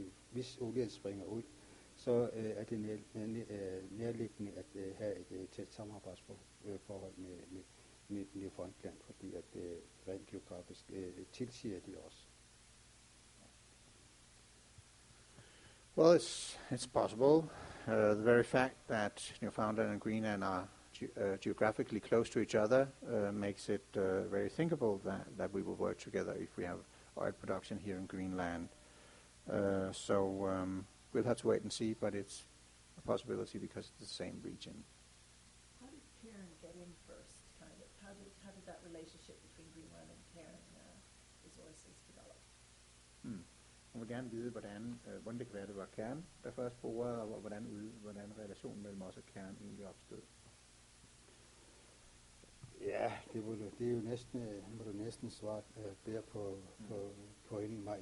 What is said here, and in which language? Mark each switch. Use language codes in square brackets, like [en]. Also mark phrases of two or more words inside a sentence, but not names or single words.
[da] Hvis olien springer ud, så er det nærliggende at have et tæt samarbejdsforhold med Newfoundland, fordi at rent geografisk tilsiger de også. [en] Well, it's possible. The very fact that Newfoundland and Greenland are geographically close to each other makes it very thinkable that we will work together if we have oil production here in Greenland. We'll have to wait and see, but it's a possibility because it's the same region. How did Cairn get in first, kind of? How did that relationship between Greenland and Cairn Resources develop? [da] Jeg vil gerne vide, hvordan det kan være, det var Cairn, der først borede, og hvordan relationen mellem os og Cairn egentlig opstod. Ja, det er jo næsten, må du næsten svare bedre på inden mig.